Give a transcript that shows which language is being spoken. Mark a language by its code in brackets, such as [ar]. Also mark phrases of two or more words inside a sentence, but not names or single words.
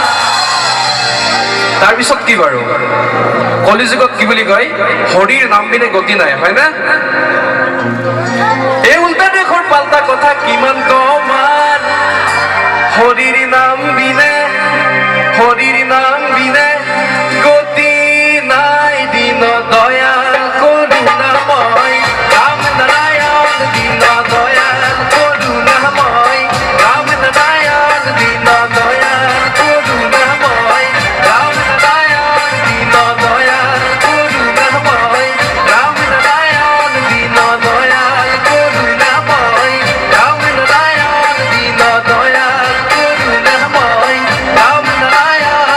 [as] তাৰপিছত কি বাৰু কলিযুগত কি বুলি কয় হৰিৰ নাম বিনে গতি নাই হয়নে এই উল্টা দিশৰ পাল্টা কথা কিমান কম আর হৰিৰ নাম বিনে [bn] গতি নাই দিন দয়াল করুণাময় রাম নারায়ণ দিন দয়াল করুণাময় রাম নারায়ণ দিন দয়াল করুণাময় রাম নারায়ণ দিন দয়াল করুণাময় রাম নারায়ণ দিন দয়াল করুণাময় রাম নারায়ণ দিন দয়াল করুণাময় রাম নারায়ণ